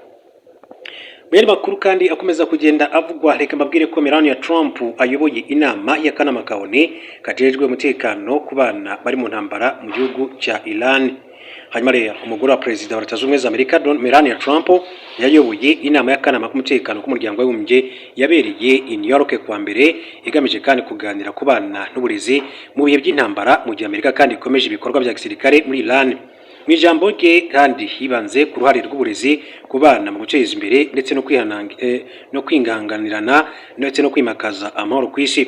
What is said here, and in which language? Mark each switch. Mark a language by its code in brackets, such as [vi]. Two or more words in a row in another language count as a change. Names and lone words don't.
[rw] Bene makuru kandi akomeza kugenda avugwa, reka mbabwire ko Melania Trump ayoboye inama y'akanama kaone kajejwe umutekano ku bana bari mu ntambara mu gihugu cya Iran. Hanyuma rero umugore wa Perezida wa Leta Zunze Ubumwe za Amerika Melania Trump yayoboye inama y'akanama k'umutekano k'umuryango w'abibumbye yabereye i New York kwa mbere, igamije kandi kuganira ku bana n'uburezi mu bihe by'intambara mu gihe Amerika kandi ikomeje ibikorwa bya gisirikare muri Iran. Mu ijambo rye kandi hibanze ku ruhare rw'uburezi ku bana mu guteza imbere ndetse no kwinganganirana ndetse no kwimakaza amahoro ku isi.